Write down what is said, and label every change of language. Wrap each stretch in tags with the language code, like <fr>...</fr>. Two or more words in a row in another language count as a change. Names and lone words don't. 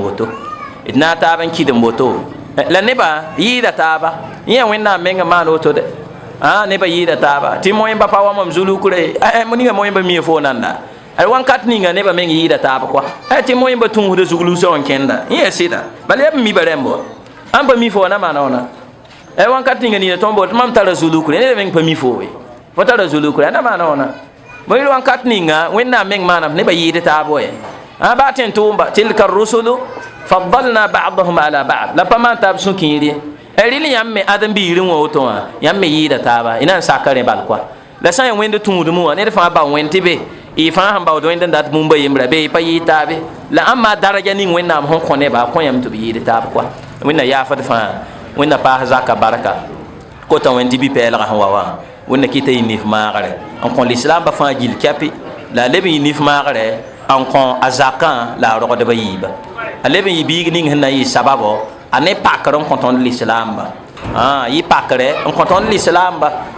<mos>woto d na a taab n kɩdem woto la nebã yɩɩda taaba yẽ wẽnnaam meng n maan woto de nebã yɩɩda taaba tɩ moẽmba pa wa mam zulukre ninga moẽmba mie fo nanda wãnkat ninga nebã meng yɩɩda taab kɔa tɩ moẽmba tũusda zuglusã n kẽnda yẽ sɩda bala yab mi ba rẽmbo ãn pa mi fo na maana wãna wãnkat ninga nina tõnd bot mam tara zulukre ned meng pa mi fo we fo tara zulukre a na maana wãna bõe wãnkat ninga wẽnnaam meng maanam nebã yɩɩd taab wɛ baa tẽn tʋʋmba</mos> <ar>تلك الرسل فضلنا بعضهم على بعض</ar> <mos>la pa maan taab sũ-kĩire rɩl yãmb me ãdem-biigr wã woto wã yãmb me yɩɩda taaba y na n saka rẽ bal koa la sã n ya wẽnd tũudm wã ned fãa ba wẽnd tɩ be y fãa sẽn baood wẽnd n dat bũmba yembra be y pa yɩɩd taabe la ãn maa daraja ning wẽnnaam sẽn kõ nebã a kõ yãmb tɩ b yɩɩd taab koa wẽnna yaafd fãa wẽnna paas zaka barka kota wẽnd tɩ bi-pɛɛlgã sẽn wa wã wẽnna kɩta yɩ nif maagre n kõ lislaambã fãa gill kɛpɩ la a leb n yɩ nif maagre n kõ a zakã la a rogdbã yiiba a leb n yɩ biig ning sẽn na n yɩ sababɔ a ne pakr n kõ tõnd lislaamba yɩ pakre n kõ tõnd lislaamba</mos>